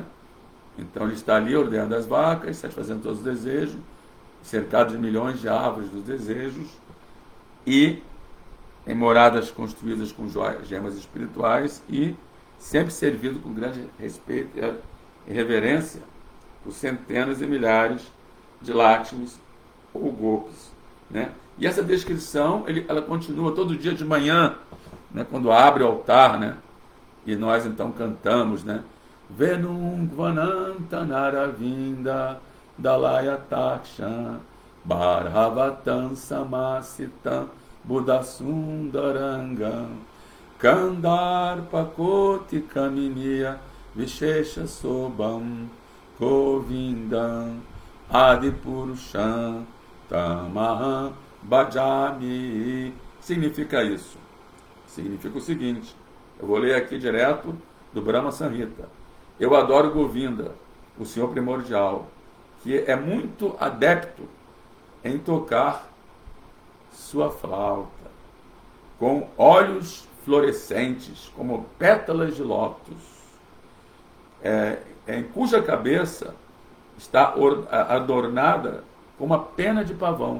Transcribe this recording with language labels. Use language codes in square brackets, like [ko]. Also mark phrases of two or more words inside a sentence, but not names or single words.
[pt] Então ele está ali ordenando as vacas, satisfazendo todos os desejos, cercado de milhões de árvores dos desejos e em moradas construídas com gemas espirituais e sempre servido com grande respeito e reverência por centenas e milhares de Lakshmis ou Gopis, né? E essa descrição ela continua todo dia de manhã, né, quando abre o altar, né? E nós então cantamos, né? [sa] Venum Gvanantanaravinda Dalaya Taksha Bharavatam Samasitam Buddhasundarangam Kandarpa Koti Kaminiya Vishesha Sobam Govindam Adipurusham Tamaham bhajami. [pt] Significa isso? Significa o seguinte, eu vou ler aqui direto do Brahma Samhita. Eu adoro Govinda, o Senhor primordial, que é muito adepto em tocar sua flauta, com olhos fluorescentes, como pétalas de lótus, em cuja cabeça está adornada com uma pena de pavão.